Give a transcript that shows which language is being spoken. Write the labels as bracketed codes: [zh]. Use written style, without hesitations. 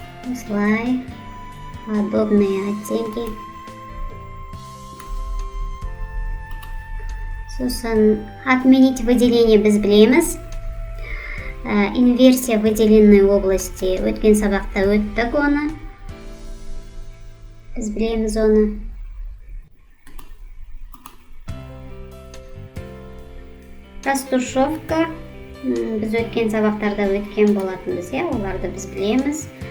[kk] Осылай [ru] подобные оттенки. [kk] Сосын [ru] отменить выделение [kk] біз білеміз. [ru] Инверсия выделенной области. [kk] Өткен сабақта өттік оны. Біз білеміз оны. [ru] Растушевка. [kk] Біз өткен сабақтарда өткен болатынбыз, оларды біз білеміз.